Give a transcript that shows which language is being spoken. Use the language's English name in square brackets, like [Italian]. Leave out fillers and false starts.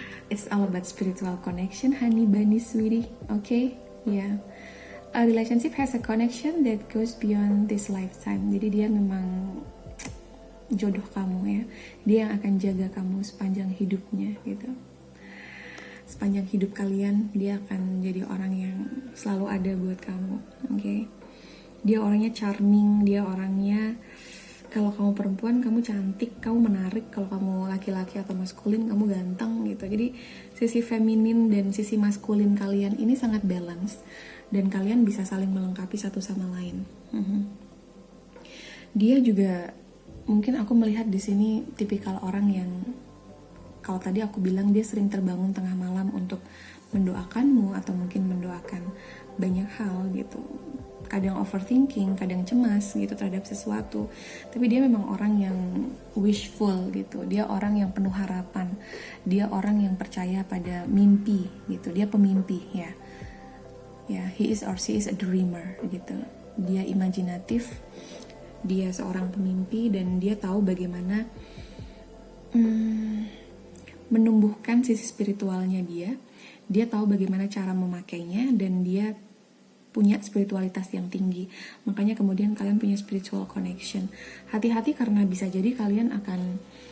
[English] It's all about spiritual connection, honey bunny sweetie, okay? Yeah. A relationship has a connection that goes beyond this lifetime. [Indonesian] Jadi dia memang jodoh kamu ya. Dia yang akan jaga kamu sepanjang hidupnya gitu. Sepanjang hidup kalian, dia akan jadi orang yang selalu ada buat kamu, okay? Dia orangnya [English] charming, [Indonesian] dia orangnya, kalau kamu perempuan kamu cantik, kamu menarik. Kalau kamu laki-laki atau maskulin kamu ganteng gitu. Jadi sisi feminin dan sisi maskulin kalian ini sangat balance, dan kalian bisa saling melengkapi satu sama lain. Dia juga, mungkin aku melihat di sini tipikal orang yang, kalau tadi aku bilang dia sering terbangun tengah malam untuk mendoakanmu atau mungkin mendoakan banyak hal gitu. Kadang overthinking, kadang cemas gitu terhadap sesuatu. Tapi dia memang orang yang wishful gitu. Dia orang yang penuh harapan. Dia orang yang percaya pada mimpi gitu. Dia pemimpi ya. [English] Ya, he is or she is a dreamer gitu. [Indonesian] Dia imajinatif. Dia seorang pemimpi dan dia tahu bagaimana menumbuhkan sisi spiritualnya dia. Dia tahu bagaimana cara memakainya dan dia punya spiritualitas yang tinggi. Makanya kemudian kalian punya spiritual connection. Hati-hati karena bisa jadi kalian akan